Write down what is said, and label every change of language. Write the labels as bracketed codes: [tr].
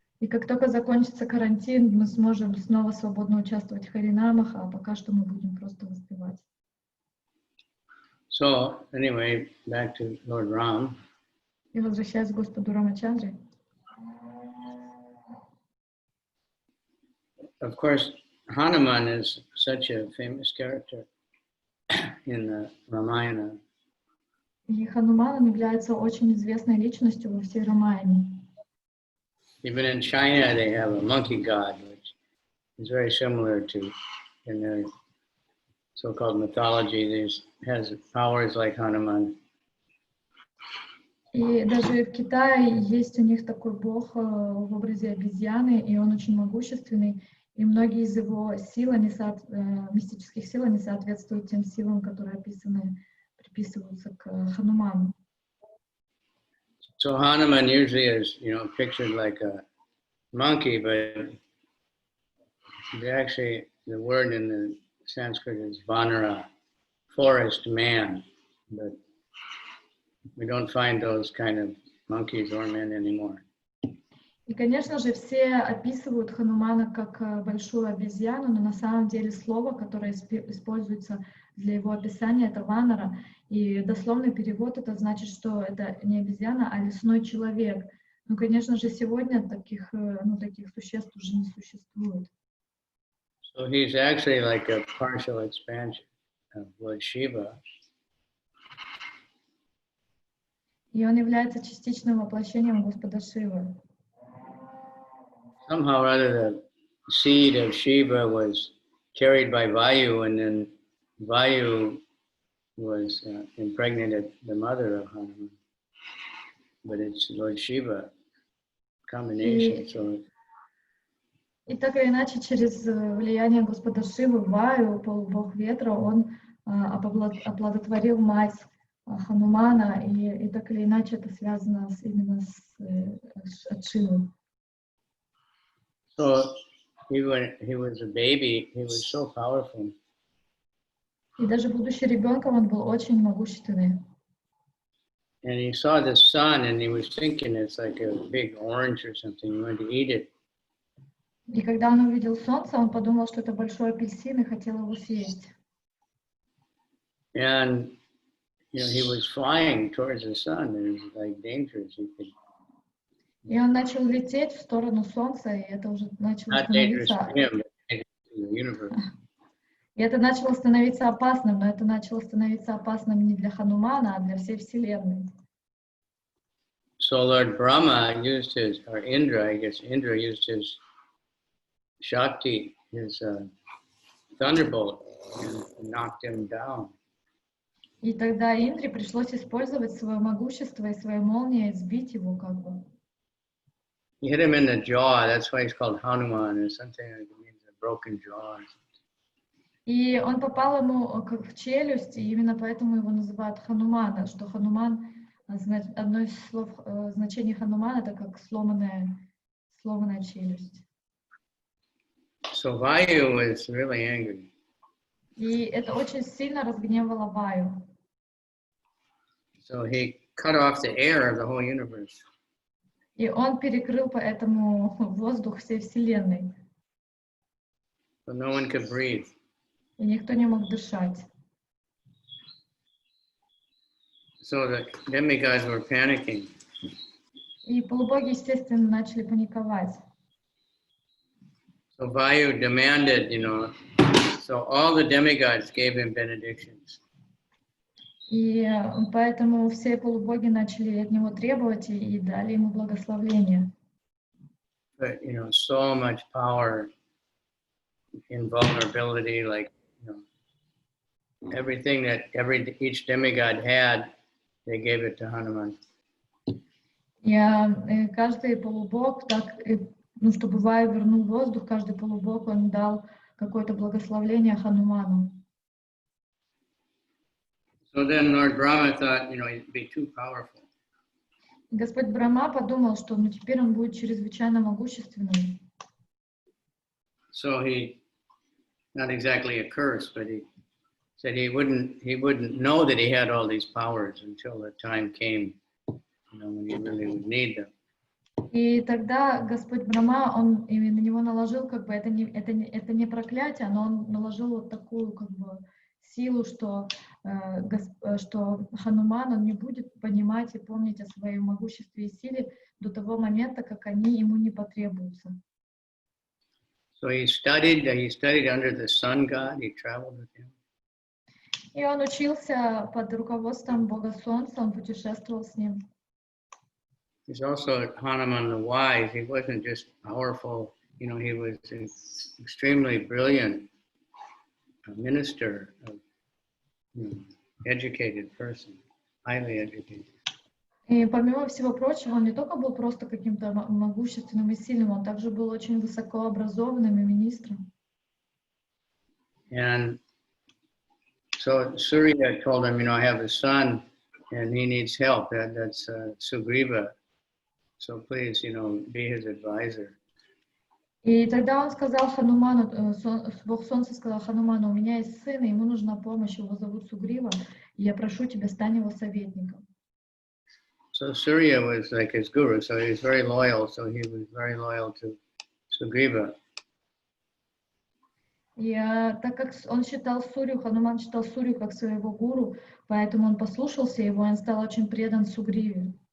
[ru] Как только закончится карантин, мы сможем снова свободно участвовать в харинамах, а пока что мы будем просто воспевать. [en] So, anyway, back to Lord Ram. [ru] И возвращаясь к Господу Рамачандре. [en] Of course, Hanuman is such a famous character in the Ramayana. [ru] И Хануман является очень известной личностью во всей Рамаяне. [en] Even in China, they have a monkey god, which is very similar to, in their so-called mythology, has powers like Hanuman. [ru] И даже в Китае есть у них такой бог в образе обезьяны, и он очень могущественный, и многие из его сил, мистических сил, они соответствуют тем силам, которые приписываются к Хануману. [en] So Hanuman usually is, pictured like a monkey, but actually the word in the Sanskrit is Vanara, forest man, but we don't find those kind of monkeys or men anymore. [ru] И, конечно же, все описывают Ханумана как большую обезьяну, но на самом деле слово, которое используется для его описания, это ванара. И дословный перевод это значит, что это не обезьяна, а лесной человек. Ну, конечно же, сегодня таких существ уже не существует. [en] So he's actually like a partial expansion of Lord Shiva. [ru] И он является частичным воплощением Господа Шивы. [en] Somehow or other, the seed of Shiva was carried by Vayu, and then Vayu was impregnated the mother of Hanuman. But it's Lord Shiva combination. [ru] И так или иначе, через влияние Господа Шивы, Ваю, полубог ветра, он оплодотворил мать Ханумана, и так или иначе это связано именно с Шивой. [en] So when he was a baby, he was so powerful. [ru] И даже будучи ребенком, он был очень могущественный. [en] And he saw the sun, and he was thinking it's like a big orange or something. He wanted to eat it. [ru] И когда он увидел солнце, он подумал, что это большой апельсин, и хотел его съесть. [en] And he was flying towards the sun. It was like dangerous. [ru] И он начал лететь в сторону солнца, и это уже начало становиться... И это начало становиться опасным, но это начало становиться опасным не для Ханумана, а для всей Вселенной. [en] So Lord Rama used Indra used his Shakti, his thunderbolt, and knocked him down. [ru] И тогда Индре пришлось использовать свое могущество и свою молнию и сбить его как бы. [en] He hit him in the jaw. That's why he's called Hanuman, or something like it means a broken jaw. [ru] И он попал ему как в челюсть, и именно поэтому его называют Ханумана, что Хануман, одно из слов, значений Ханумана, это как сломанная челюсть. [en] So Vayu was really angry. [ru] И это очень сильно разгневало Ваю. [en] So he cut off the air of the whole universe. [ru] И он перекрыл поэтому воздух всей Вселенной. [en] So no one could breathe. [ru] И никто не мог дышать. [en] So the demigods were panicking. [ru] И полубоги, естественно, начали паниковать. [en] So Vayu demanded, so all the demigods gave him benedictions. [ru] И поэтому все полубоги начали от него требовать и дали ему благословение. [en] But, so much power, invulnerability, like, everything that each demigod had, they gave it to Hanuman. [ru] И каждый полубог, чтобы Ваю вернул воздух, каждый полубог, он дал какое-то благословение Хануману. [en] So then Lord Rama thought, he'd be too powerful. [ru] Господь Брахма подумал, что теперь он будет чрезвычайно могущественным. [en] So he, not exactly a curse, but he said he wouldn't know that he had all these powers until the time came, when he really would need them. [ru] И тогда Господь Брахма, он именно на него наложил, как бы, это не проклятие, но он наложил вот такую, как бы, силу, что Хануман, он не будет понимать и помнить о своем могуществе и силе до того момента, как они ему не потребуются. [en] So he studied under the sun god, he traveled with him. [ru] И он учился под руководством Бога Солнца, он путешествовал с ним. [en] He's also Hanuman the wise. He wasn't just powerful, he was an extremely brilliant minister, educated person, highly educated. [ru] И помимо всего прочего, он не только был просто каким-то могущественным и сильным, он также был очень высокообразованным и министром. [en] And so Surya told him, I have a son and he needs help. That's Sugriva. So please, be his advisor. [ru] И тогда он сказал Хануману, Бог Солнца сказал Хануману, у меня есть сын, и ему нужна помощь, его зовут Сугрива, и я прошу тебя, стань его советником. [en] So Surya was like his guru, so he was very loyal, so he was very loyal to Sugriva. [ru] И так как он считал Сурью, Хануман считал Сурью как своего гуру, поэтому он послушался его, он стал очень предан Сугриве.